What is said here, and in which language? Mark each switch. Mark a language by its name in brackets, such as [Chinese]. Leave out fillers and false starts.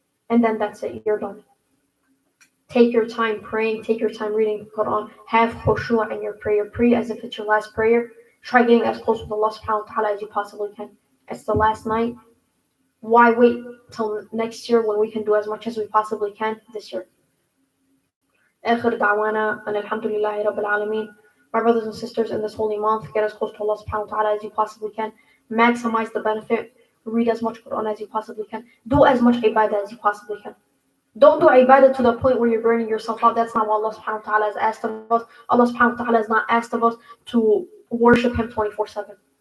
[English] And then that's it. You're done. Take your time praying. Take your time reading the Quran. Have khushu' in your prayer. Pray as if it's your last prayer. Try getting as close with Allah subhanahu wa ta'ala as you possibly can. It's the last night. Why wait till next year when we can do as much as we possibly can this year? [Arabic] آخر دعوانا أن الحمد لله رب العالمين. [English] My brothers and sisters, in this holy month, get as close to Allah subhanahu wa ta'ala as you possibly can. Maximize the benefit. Read as much Quran as you possibly can. Do as much ibadah as you possibly can. Don't do ibadah to the point where you're burning yourself out. That's not what Allah subhanahu wa ta'ala has asked of us. Allah subhanahu wa ta'ala has not asked of us to worship Him 24/7.